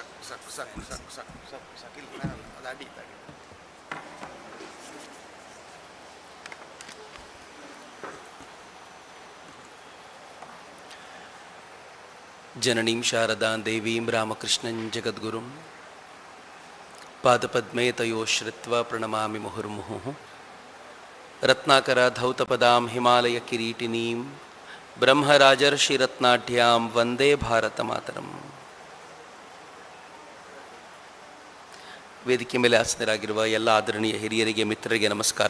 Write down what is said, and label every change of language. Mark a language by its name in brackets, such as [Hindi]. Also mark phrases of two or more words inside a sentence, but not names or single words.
[Sanskrit] ಜನನೀಂ ಶಾರದಾಂ ದೇವೀಂ ರಾಮಕೃಷ್ಣಂ ಜಗದ್ಗುರುಂ ಪಾದಪದ್ಮೇ ತಯೋ ಶ್ರುತ್ವ ಪ್ರಣಮಾಮಿ ಮುಹುರ್ಮುಹುಃ ರತ್ನಾಕರ ಧೌತಪದಾಂ ಹಿಮಾಲಯ ಕಿರೀಟಿನೀಂ ಬ್ರಹ್ಮರಾಜರ್ಷಿ ರತ್ನಾಢ್ಯಾಂ ವಂದೇ ಭಾರತ ಮಾತರಂ. [Kannada] ವೇದಿಕೆ ಮೇಲೆ ಆಸನರಾಗಿರುವ ಎಲ್ಲ ಆದರಣೀಯ ಹಿರಿಯರಿಗೆ, ಮಿತ್ರರಿಗೆ ನಮಸ್ಕಾರ.